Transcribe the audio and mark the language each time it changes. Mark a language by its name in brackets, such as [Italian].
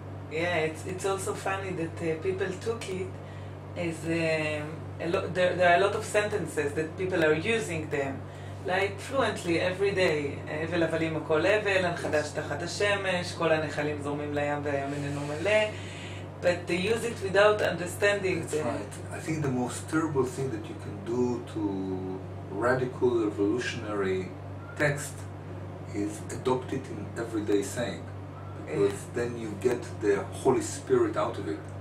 [English] It's also funny that people took it as there are a lot of sentences that people are using them like fluently every day. [Hebrew] הבל הבלים הכל הבל, הנחדש תחת השמש, כל הנחלים זורמים לים והים איננו מלא. [English] But they use it without understanding. That's right. I think the most terrible thing that you can do to radical revolutionary text is adopt it in everyday saying, because then you get the Holy Spirit out of it.